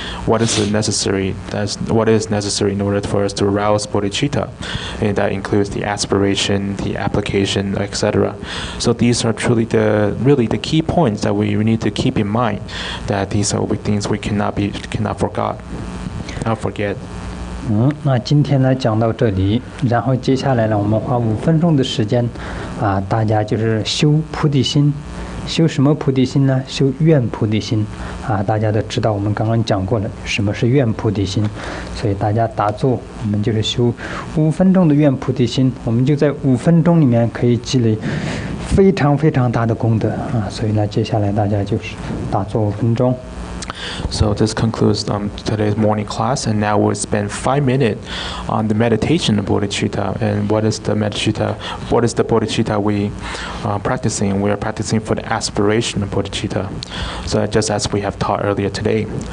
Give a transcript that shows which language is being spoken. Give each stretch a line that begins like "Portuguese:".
English: What is necessary in order for us to arouse bodhicitta? And that includes the aspiration, the application, etc. So these are truly the key points that we need to keep in mind. That these are things we cannot forget.
Chinese: 那今天呢讲到这里，然后接下来呢，我们花5分钟的时间，大家就是修菩提心，修什么菩提心呢？修愿菩提心，大家都知道，我们刚刚讲过了，什么是愿菩提心，所以大家打坐，我们就是修5分钟的愿菩提心，我们就在5分钟里面可以积累非常非常大的功德所以呢，接下来大家就是打坐5分钟。
English: So this concludes today's morning class, and now we'll spend 5 minutes on the meditation of bodhicitta. And what is the bodhicitta we practicing? We are practicing for the aspiration of bodhicitta. So just as we have taught earlier today.